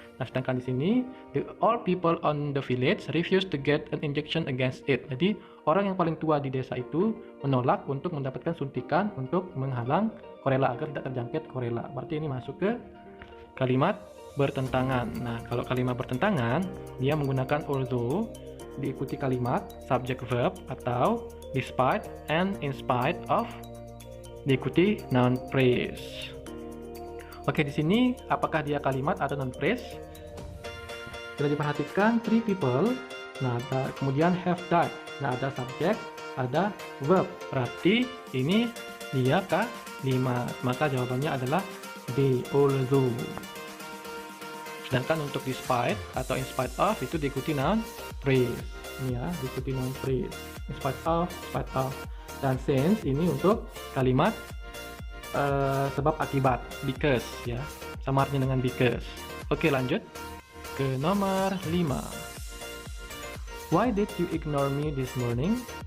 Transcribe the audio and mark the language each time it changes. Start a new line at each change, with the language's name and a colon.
Indonesian: Nah, sedangkan di sini
English: the all people on the village refuse to get an injection against it.
Indonesian: Jadi orang yang paling tua di desa itu menolak untuk mendapatkan suntikan untuk menghalang cholera agar tidak terjangkit cholera. Berarti ini masuk ke kalimat bertentangan. Nah, kalau kalimat bertentangan, dia menggunakan although diikuti kalimat subject verb atau despite and in spite of diikuti noun phrase. Oke, di sini apakah dia kalimat atau noun phrase? Bila diperhatikan
English: three people,
Indonesian: nah kemudian
English: have died.
Indonesian: Nah, ada subjek, ada verb. Berarti ini dia kalimat. Maka jawabannya adalah D, although. Sedangkan untuk despite atau in spite of itu diikuti noun phrase. Ini ya, diikuti noun phrase. In spite of. Dan since ini untuk kalimat sebab akibat, because ya. Sama artinya dengan because. Oke, lanjut ke nomor 5.
English: Why did you ignore me this morning?